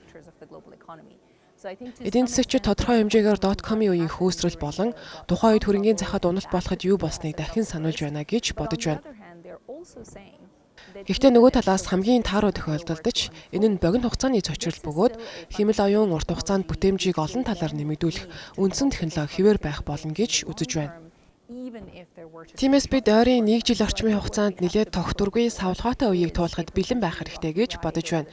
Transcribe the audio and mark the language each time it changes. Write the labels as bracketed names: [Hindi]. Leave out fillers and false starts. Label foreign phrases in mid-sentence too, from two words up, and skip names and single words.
[English] sectors of the global economy. So I think to [Mongolian] Эдийн [English] some [Mongolian] засагчид тодорхой хэмжээгээр .com-ийн үеийн хөөсрөл болон тухайн үед хөрөнгөний захад уналт болоход юу болсныг дахин сануулж байна гэж [English] but on [Mongolian] бодож [English] the [Mongolian] байна. [English] other hand, they're also saying that [Mongolian] Гэхдээ нөгөө талаас хамгийн тааруу тохиолдолд ч энэ нь богино хугацааны цочрол бөгөөд хэмэл оюун урт хугацаанд бүтээмжийг олон талаар нэмэгдүүлэх үндсэн технологи хэвээр байх болно гэж үзэж байна. Тиймээс бид ойрын 1 жил орчмын хугацаанд нэлээд тогтворгүй савлгаатай үеийг туулахад бэлэн байх хэрэгтэй гэж бодож байна.